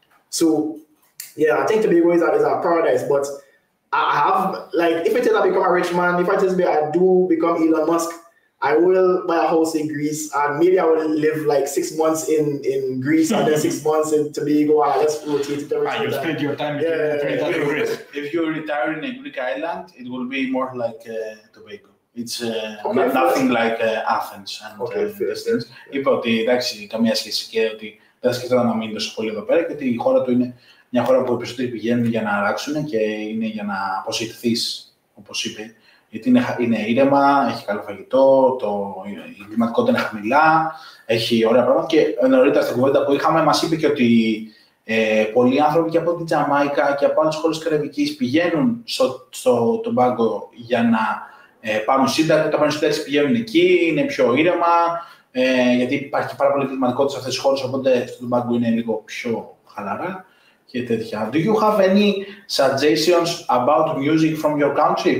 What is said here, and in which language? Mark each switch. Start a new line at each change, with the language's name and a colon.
English: So yeah, I think Tobago is a paradise. But I have, like, if it is I become a rich man, if I do become Elon Musk, I will buy a house in Greece, and maybe I will live like 6 months in Greece and then 6 months in Tobago, and just rotate it every time. You spend your time in Greece. If you retire in a Greek island, it will be more like Tobago. It's nothing like Athens and these things.
Greek: Είπα ότι εντάξει, καμία σχέση και ότι δεν σκεφτόταν να μείνει τόσο πολύ εδώ πέρα και ότι η χώρα του είναι μια χώρα που οι περισσότεροι πηγαίνουν για να αράξουν και είναι για να αποσυρθείς, όπως είπε. Γιατί είναι ήρεμα, έχει καλό φαγητό, η κλιματικότητα είναι χαμηλά, έχει ωραία πράγματα. Και νωρίτερα στην κουβέντα που είχαμε, μας είπε και ότι πολλοί άνθρωποι και από την Τζαμάικα και από άλλες χώρες της Καραϊβικής πηγαίνουν στο Τομπάγκο για να πάρουν σύνταξη. Όταν πάρουν σύνταξη πηγαίνουν εκεί, είναι πιο ήρεμα, γιατί υπάρχει πάρα πολύ κλιματικότητα σε αυτές τις χώρες, οπότε στο Τομπάγκο είναι λίγο πιο χαλαρά.
English: Do you have any suggestions about music from your country?